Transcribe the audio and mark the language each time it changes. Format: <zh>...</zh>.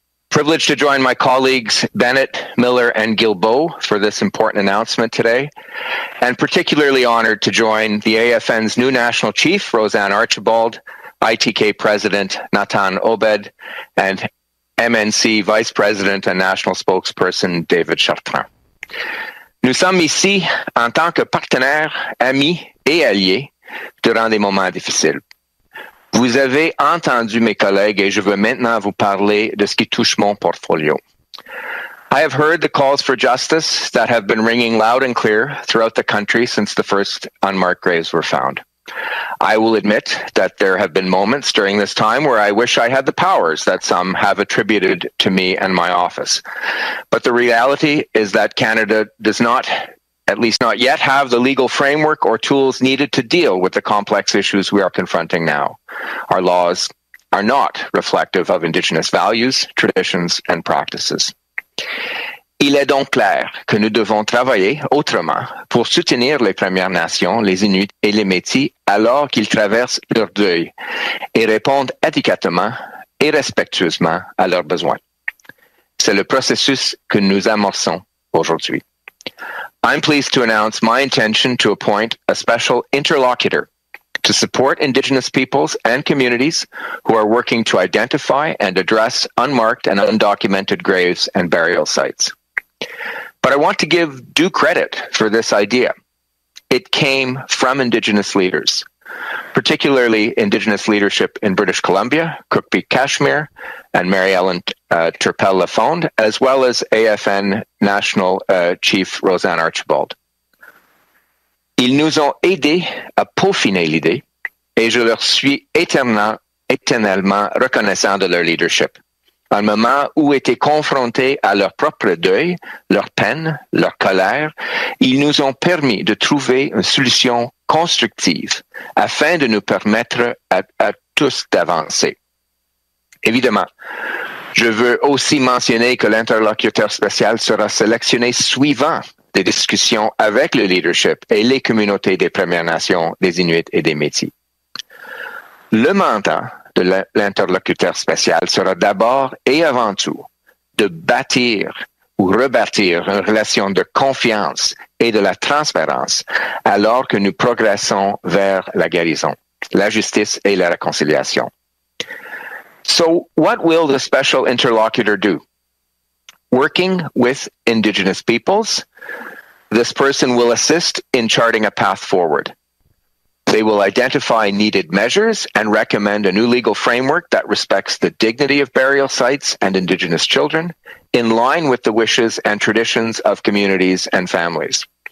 <en>Privileged to join my colleagues Bennett, Miller, and Guilbeault for this important announcement today, and particularly honored to join the AFN's new National Chief, Roseanne Archibald, ITK President Nathan Obed, and MNC Vice President and National Spokesperson David Chartrand.</en> <fr>Nous sommes ici en tant que partenaires, amis et alliés durant des moments difficiles. Vous avez entendu mes collègues et je veux maintenant vous parler de ce qui touche mon portfolio.</fr> <en>I have heard the calls for justice that have been ringing loud and clear throughout the country since the first unmarked graves were found. I will admit that there have been moments during this time where I wish I had the powers that some have attributed to me and my office. But the reality is that Canada does not, at least not yet, have the legal framework or tools needed to deal with the complex issues we are confronting now. Our laws are not reflective of Indigenous values, traditions, and practices.</en> <fr>Il est donc clair que nous devons travailler autrement pour soutenir les Premières Nations, les Inuits et les Métis alors qu'ils traversent leur deuil et répondent éducatement et respectueusement à leurs besoins. C'est le processus que nous amorçons aujourd'hui.</fr> <en>I'm pleased to announce my intention to appoint a special interlocutor to support Indigenous peoples and communities who are working to identify and address unmarked and undocumented graves and burial sites. But I want to give due credit for this idea. It came from Indigenous leaders, particularly Indigenous leadership in British Columbia, Cook Peak, Kashmir, and Mary Ellen Turpel-Lafond, as well as AFN National Chief Roseanne Archibald.</en> <fr>Ils nous ont aidés à peaufiner l'idée et je leur suis éternellement reconnaissant de leur leadership. Un moment où étaient confrontés à leur propre deuil, leur peine, leur colère, ils nous ont permis de trouver une solution constructive afin de nous permettre à tous d'avancer. Évidemment, je veux aussi mentionner que l'interlocuteur spécial sera sélectionné suivant des discussions avec le leadership et les communautés des Premières Nations, des Inuits et des Métis. Le mandat de l'interlocuteur spécial sera d'abord et avant tout de bâtir ou rebâtir une relation de confiance et de la transparence alors que nous progressons vers la guérison, la justice et la réconciliation.</fr> <en>So what will the special interlocutor do? Working with Indigenous peoples, this person will assist in charting a path forward. They will identify needed measures and recommend a new legal framework that respects the dignity of burial sites and Indigenous children, in line with the wishes and traditions of communities and families.</en>